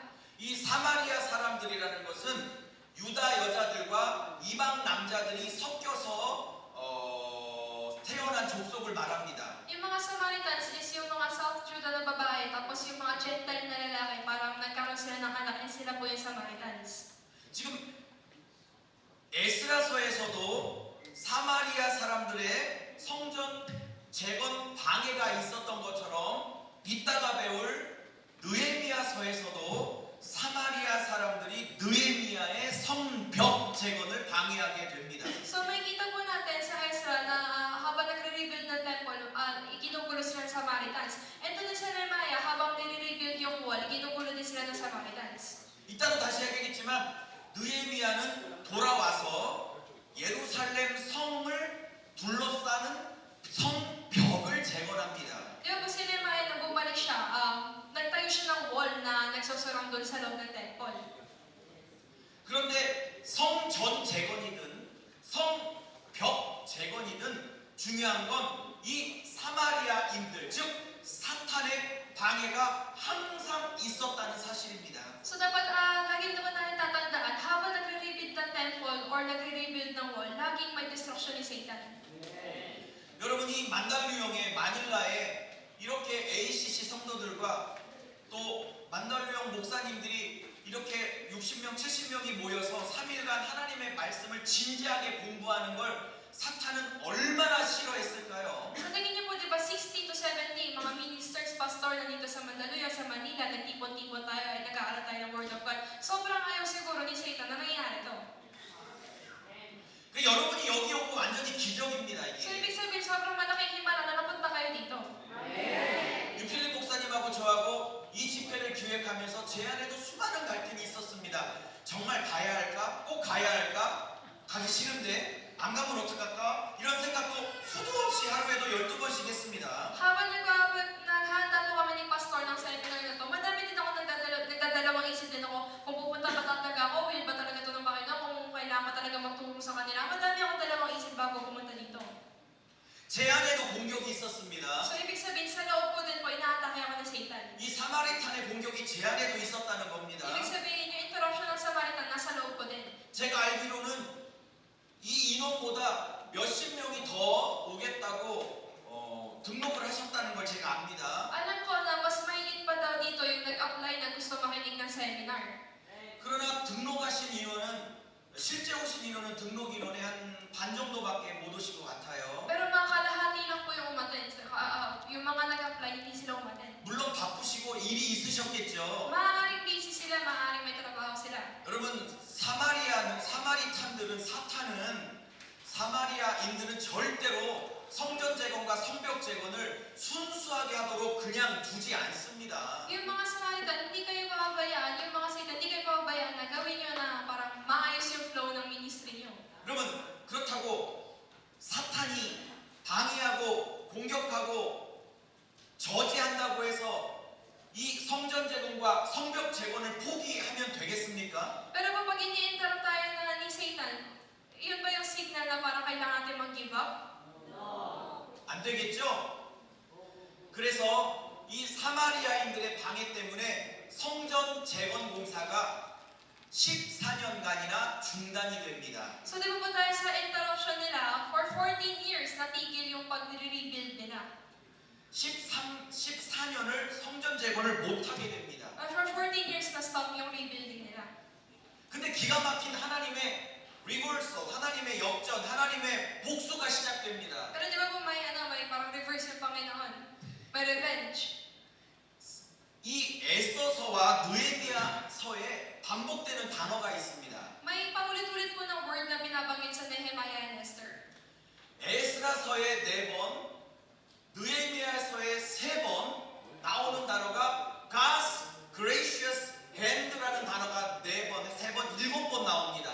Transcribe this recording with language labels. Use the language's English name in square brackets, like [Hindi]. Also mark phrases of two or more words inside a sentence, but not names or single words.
[Korean] 이 사마리아 사람들이라는 것은 유다 여자들과 이방 남자들이 섞여서 태어난 족속을 말합니다. [Filipino] Yung mga Samaritans is yung mga South Judah na babae, tapos yung mga Gentile na lalaki, parang nagkaroon sila ng anak, and sila po yung Samaritans. [Korean] 지금 에스라서에서도 사마리아 사람들의 성전 재건 방해가 있었던 것처럼 이따가 배울 느헤미야서에서도 사마리아 사람들이 느헤미야의 성벽 재건을 방해하게 됩니다. [Filipino] So makikita po natin sa Ezra na habang nagre-rebuild ng temple, iginugulo sila ng Samaritans. And doon sa Nehemiah, habang nire-rebuild yung wall, iginugulo din sila ng Samaritans. [Korean] 이따로 다시 하겠지만 느헤미야는 돌아와서 예루살렘 성을 둘러싸는 성벽을 재건합니다. [Filipino] Di ba po si Nehemiah na bumalik siya, nagtayo siya ng wall na nagsusurround doon sa loob ng temple. [Korean] 그런데 성전 재건이든 성벽 재건이든 중요한 건 이 사마리아인들, 즉 사탄의 방해가 항상 있었다는 사실입니다. [Filipino] So dapat lagi naman natin tatandaan, habang nagre-rebuild ng temple or nagre-rebuild ng wall, laging may destruction ni Satan. [Korean] 여러분이 만달류형의 마닐라에 이렇게 ACC 성도들과 또 만달류형 목사님들이 이렇게 60명, 70명이 모여서 3일간 하나님의 말씀을 진지하게 공부하는 걸 사탄은 얼마나 싫어했을까요? [Filipino] So tingin niyo po, di ba, 60 to 70 mga ministers, pastor na dito sa Mandaluyong, sa Manila, nagtipon-tipon tayo at nag-aaral tayo ng [English] Word of God. [Filipino] Sobrang ayaw siguro ni Satan na nangyayari to. [Korean] 여러분이 여기 오고 완전히 기적입니다. [Filipino] So [Korean] 이게 [Filipino] ibig sabihin, sobrang malaking himala na napunta kayo dito. [Korean] 유필립 목사님하고 저하고 이 집회를 기획하면서 제 안에도 수많은 갈등이 있었습니다. 정말 가야 할까? 꼭 가야 할까? 가기 싫은데 안 가면 어떡할까? 이런 생각도 수도 없이 하루에도 12번씩 했습니다. [Filipino] Habang naghahanda po kami ni pastor ng seminar na to, madami din ako nagdadalawang isip din ako kung pupunta ba talaga ako, will ba talaga ito ng Panginoon, kung kailangan talaga magtulong sa kanila. Madami akong dalawang isip bago pumunta dito. [Korean] 제 안에도 공격이 있었습니다. [Filipino] So ibig sabihin, sa loob ko din po, inaatake ako ng Satan. [Korean] 이 사마리탄의 공격이 제 안에도 있었다는 겁니다. [Filipino] Ibig sabihin, yung interruption ng Samaritan, nasa loob ko din. [Korean] 제가 알기로는 이 인원보다 몇십 명이 더 오겠다고 등록을 하셨다는 걸 제가 압니다. [Filipino] Alam ko na mas mahigit pa daw dito yung nag-apply na gusto makinig ng seminar. [Korean] 그러나 등록하신 인원은 실제 오신 인원은 등록 인원의 한 반 정도밖에 못 오신 것 같아요. [Filipino] Pero mga kalahati lang po yung umattend. Yung mga nag-apply, hindi sila umattend. [Korean] 물론 바쁘시고 일이 있으셨겠죠. [Filipino] Maaaring busy sila, maaaring may trabaho sila. [Korean] 여러분 사마리탄들은 사마리아인들은 절대로 성전 재건과 성벽 재건을 순수하게 하도록 그냥 두지 않습니다. [Filipino] Yung mga Samaritan, hindi kayo pababayaan. Yung mga Satan, hindi kayo pababayaan na gawin nyo na parang maayos yung flow ng ministry nyo. [Korean] 여러분 그렇다고 사탄이 방해하고 공격하고 저지한다고 해서 이 성전 재건과 성벽 재건을 포기하면 되겠습니까? [Filipino] Pero kapag ini-interrupt tayo na ni Satan, yun ba yung signal na parang kailangan [Korean] 되겠죠? 그래서 이 사마리아인들의 방해 때문에 성전 재건 공사가 14년간이나 중단이 됩니다. [Filipino] So, di ba po dahil sa interruption nila, [English] for 14 years, [Filipino] natigil yung pag-rebuild nila. [Korean] 14년을 성전 재건을 못하게 됩니다. [English] For 14 years, [Filipino] na-stop yung rebuilding nila. [Korean] 근데 기가 막힌 하나님의 리버설, 하나님의 역전, 하나님의 복수가 시작됩니다. [Filipino] Pero di ba po may parang reverse yung Panginoon? May revenge. [Korean] 이 에스더서와 느헤미야서에 반복되는 단어가 있습니다. [Filipino] May paulit-ulit po ng word na binabanggit sa Nehemiah and Esther. [Korean] 에스라서에 4번, 느헤미야서에 3번 나오는 단어가 [English] God's gracious hand [Korean] 라는 단어가 4번, 3번, 7번 나옵니다.